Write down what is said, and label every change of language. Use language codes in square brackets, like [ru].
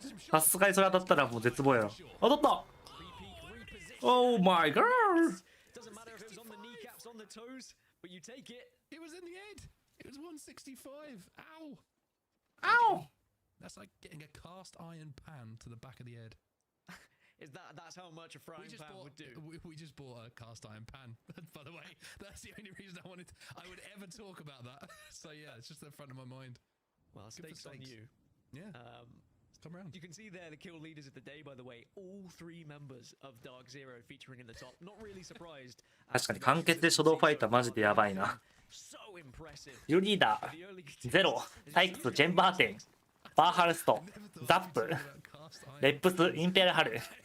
[ja] さすがにそれ当たったらもう絶望やろ。当たった。 [en] Oh my god! Doesn't matter if it was on the kneecaps, on the toes, but you take it. It was in the head. It was 165. Ow. Ow. That's like getting a cast iron pan to the back of the head. That's how much a frying pan would do. We just bought a cast iron pan. By the way, that's the only reason I would ever talk about that. So yeah, it's just in front of my mind. Well, stakes on you. Yeah. Come around. You can see there the kill leaders of the day, by the way, all 3 members of Dark Zero featuring in the top. Not really surprised. [ja] 確かに完結で初動ファイターマジでやばいな。キルリーダー、ゼロ、サイクス、ジェンバーテン、バーハルスト、ザップ、レップス、インペラハル。